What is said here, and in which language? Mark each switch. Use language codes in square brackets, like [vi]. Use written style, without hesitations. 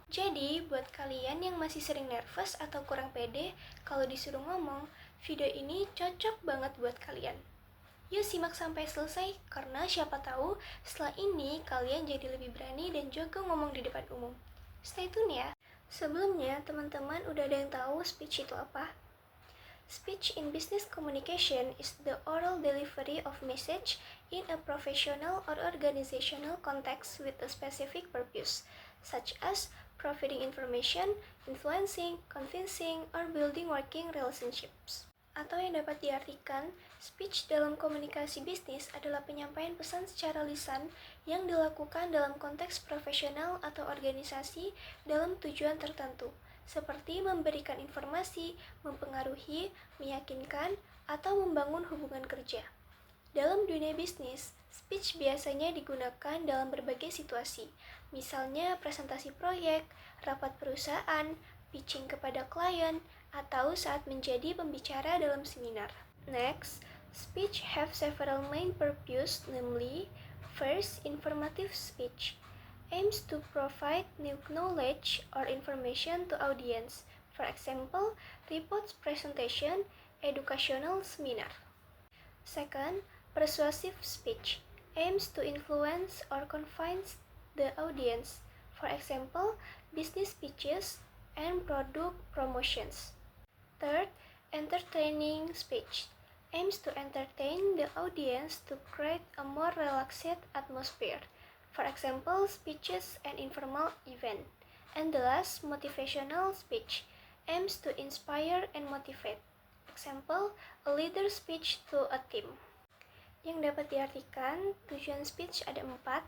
[id] Jadi, buat kalian yang masih sering nervous atau kurang pede kalau disuruh ngomong, video ini cocok banget buat kalian. Yuk simak sampai selesai, karena siapa tahu setelah ini kalian jadi lebih berani dan jago ngomong di depan umum. [en] Stay tune [id] ya. Sebelumnya, teman-teman udah ada yang tahu speech itu apa? [en] Speech in business communication is the oral delivery of message in a professional or organizational context with a specific purpose, such as providing information, influencing, convincing, or building working relationships. [id] Atau yang dapat diartikan, speech dalam komunikasi bisnis adalah penyampaian pesan secara lisan yang dilakukan dalam konteks profesional atau organisasi dalam tujuan tertentu, seperti memberikan informasi, mempengaruhi, meyakinkan, atau membangun hubungan kerja. Dalam dunia bisnis, speech biasanya digunakan dalam berbagai situasi, misalnya presentasi proyek, rapat perusahaan, pitching kepada klien, atau saat menjadi pembicara dalam seminar. [en] Next, speech have several main purposes, namely, first, informative speech aims to provide new knowledge or information to audience. For example, reports presentation, educational seminar. Second, persuasive speech aims to influence or convince the audience. For example, business pitches and product promotions. Third, entertaining speech aims to entertain the audience to create a more relaxed atmosphere. For example, speeches and informal event. And the last, motivational speech aims to inspire and motivate. Example, a leader speech to a team. [id] Yang dapat diartikan, tujuan speech ada 4.